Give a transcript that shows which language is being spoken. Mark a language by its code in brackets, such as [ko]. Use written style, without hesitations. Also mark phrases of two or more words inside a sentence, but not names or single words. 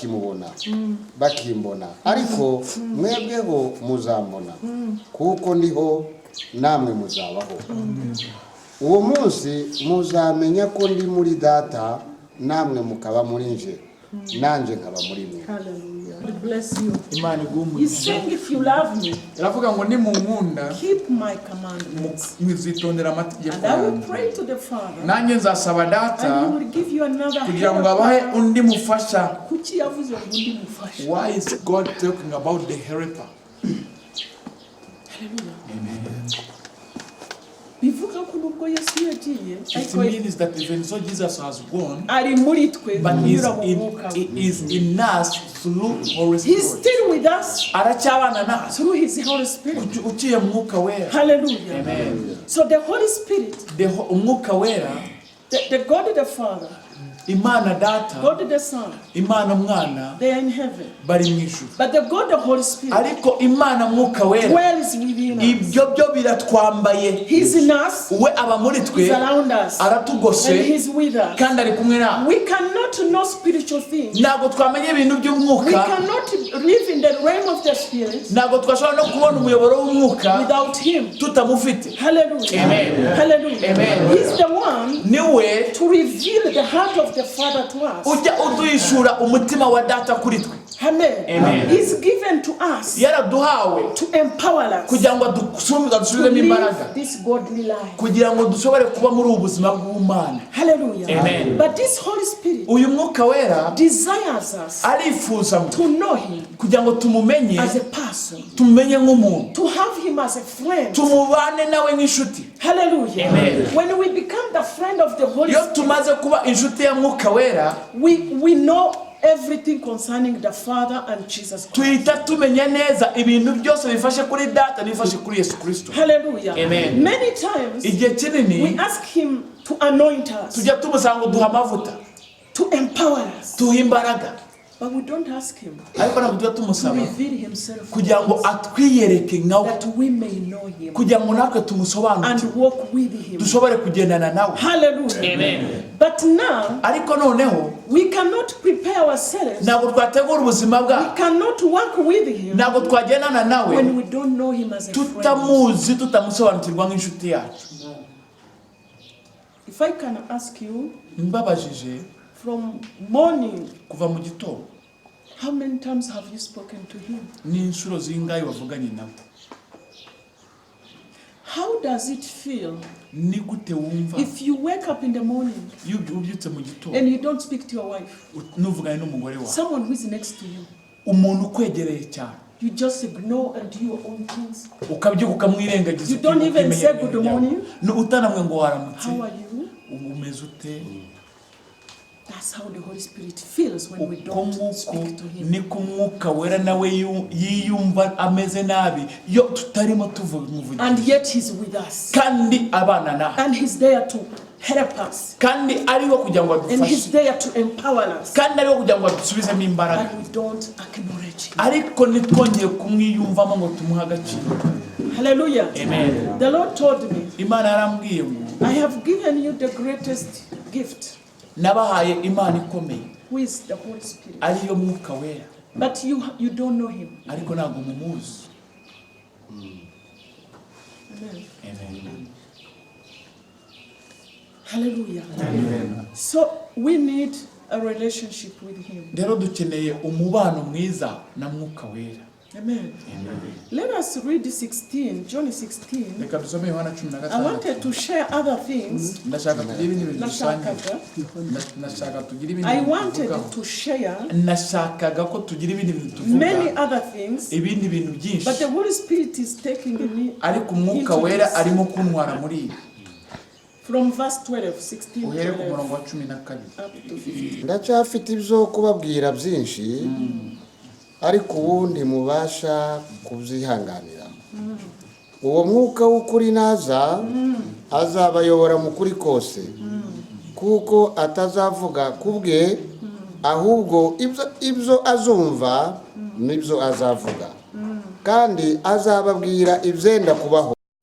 [rw] bakimbona ariko mwebweho muzambona kuko ndiho namwe muzabaho uwo munsi muzamenya ko ndi muri data namwe mukaba muri nje nanjye nkaba muri mwe. [en] Hallelujah. God bless you. [rw] Imana [en] He's [rw] igumuze. [en] saying, if you love me, [rw] Iravuga ngo nimunkunda [en] keep my commandments. [rw] mwizitondera amategeko [en] And I will [rw] yanjye. [en] pray to the Father, [rw] Nanjye nzasaba Data [en] and he will give you another [rw] kugira ngo abahe [en] helper. [rw] undi mufasha. Kuki yavuze ngo undi mufasha? [en] Why is God talking about the helper? [rw] Bivuga ko nubwo Yesu yagiye, [en] It [rw] ariko [en] means that even so Jesus has gone, [rw] ari muri twe [en] but he [rw] kunyura mu mwuka we. [en] is in us through Holy He's Spirit. still with us [rw] Aracyabana natwe [en] through his Holy Spirit. [rw] uciye mu mwuka wera. [en] Hallelujah. Amen. So the Holy Spirit, [rw] Umwuka wera, [en] the God the Father, [rw] Imana Data, [en] God the Son, [rw] Imana Mwana [en] they are in heaven. [rw] bari mu ijuru. [en] But the God the Holy Spirit [rw] Ariko Imana Mwuka wera [en] dwells within us. [rw] ibyo byo biratwambaye. [en] He's in us, [rw] We aba muri [en] he's [rw] twe, [en] around us, and [rw] aratugose [en] he's with us. [rw] kandi ari kumwe nawe. [en] We cannot know spiritual things. [rw] Ntabwo twamenya ibintu [en] We [rw] by'umwuka, [en] cannot live in the realm of the Spirit [rw] ntabwo twashobora no kubona umuyoboro w'umwuka [en] without him. [rw] tutamufite. [en] Hallelujah. Amen. Hallelujah. Amen. He's the one [rw] Niwe [en] to reveal the heart of the Father to us. [rw] ujya uduhishura umutima wa Data kuri twe. [en] Amen. Amen. He's given to us [rw] Yaraduhawe [en] to empower us [rw] kugira ngo [en] to [rw] dusubizemo imbaraga, [en] live this godly life. [rw] kugira ngo dushobore kuba muri ubu buzima bw'Imana. [en] Hallelujah. Amen. But this Holy Spirit [rw] Uyu mwuka wera [en] desires us [rw] arifuza ngo [en] to know him [rw] kugira ngo tumumenye, [en] as a person, [rw] tumumenye nk'umuntu, [en] to have him as a friend. [rw] tumubane nawe nk'inshuti. [en] Hallelujah. Amen. When we become the friend of the Holy [rw] Iyo [en] Spirit, [rw] tumaze kuba inshuti ya mwuka wera, [en] we know everything concerning the Father and Jesus Christ. [rw] tuhita tumenya neza ibintu byose bifashe kuri Data n'ibifashe kuri Yesu Kristo. [en] Hallelujah. Amen. Many times [rw] Igihe [en] we [rw] kinini [en] ask him to anoint us, [rw] tujya tumusanga duha amavuta, [en] to empower us, [rw] duha imbaraga, [en] but we don't ask him [rw] ariko ntabwo tujya [en] to [rw] tumusaba [en] reveal himself to [rw] kugira ngo [en] us, [rw] atwiyereke nkawe, [en] that we may know him [rw] kugira ngo natwe tumusobanukire, [en] and walk with him. [rw] dushobore kugendana nawe. [en] Hallelujah. Amen. But now [rw] Ariko noneho [en] we cannot prepare ourselves, [rw] ntabwo twategura ubuzima [en] we [rw] bwacu, [en] cannot work with him [rw] ntabwo twagendana nawe [en] when we don't know him as a friend. [rw] tutamuzi, tutamusobanukirwa nk'inshuti yacu. [en] If I can ask you, [rw] Mbabajije [en] from morning, [rw] kuva mu gitondo, [en] how many times have you spoken to him? [rw] ni inshuro zingahe wavuganye nawe? [en] How does it feel [rw] Ni gute wumva [en] if you wake up in the morning [rw] iyo ubyutse mu gitondo [en] and you don't speak to your wife, [rw] nuvuganye n'umugore wawe, [en] someone who is next to you? [rw] umuntu ukwegereye cyane, [en] You just ignore and do your own things. [rw] ukabyuka ukamwirengagiza, [en] You don't even say good morning. [rw] utanamwe ngo waramutse, [en] How are you? [rw] umeze ute? [en] That's how the Holy Spirit feels when we don't speak to him. [rw] Niko Mwuka Wera nawe yiyumva ameze nabi yo tutarimo tuvuga. [en] And yet he's with us. [rw] Kandi abana na. [en] And he's there to help us. [rw] Kandi ariho kugira ngo adufashe. [en] And he's there to empower us. [rw] Kandi ariho kugira ngo adusubizemo imbaraga. [en] But we don't acknowledge him. [rw] Ariko nitwongeye kumwiyumvamo ngo tumuha agaciro. [en] Hallelujah. Amen. The Lord told me, [rw] Imana yarambwiye ngo [en] I have given you the greatest gift, [rw] nabahaye Imana ikomeye. [en] who is the Holy Spirit. [rw] Ariyo Mwuka Wera. [en] But you don't know him. [rw] Ariko ntabwo mumuzi. [en] Amen. Amen. Hallelujah. Amen. So we need a relationship with him. [rw] Rero dukeneye umubano mwiza na Mwuka Wera. [en] Amen. Let us read 16, John 16. [rw] Reka dusome Yohana [en] I 16. wanted to share other things. [rw] Ndashaka tugire ibindi bintu dusangiye. Ndashaka tugire ibindi bintu [en] I wanted [rw] tuvugaho. [en] to share [rw] Nashakaga ko tugira ibindi bintu tuvuga. [en] many other things, [rw] Ibindi bintu byinshi. [en] but the Holy Spirit is taking me [rw] Ariko Umwuka [en] into [rw] Wera [en] this. [rw] arimo kuntwara muri ibi. [en] From verse 12, 16 [rw] Uhere ku 12, murongo wa 12. [en] up to 15. [rw] ndacyafite ibyo kubabwira byinshi ariko ubundi mubasha kubyihanganira. Uwo Mwuka w'ukuri naza azabayobora mu kuri kose, kuko atazavuga kubwe, ahubwo ibyo azumva nibyo azavuga, kandi azababwira ibyenda kubaho.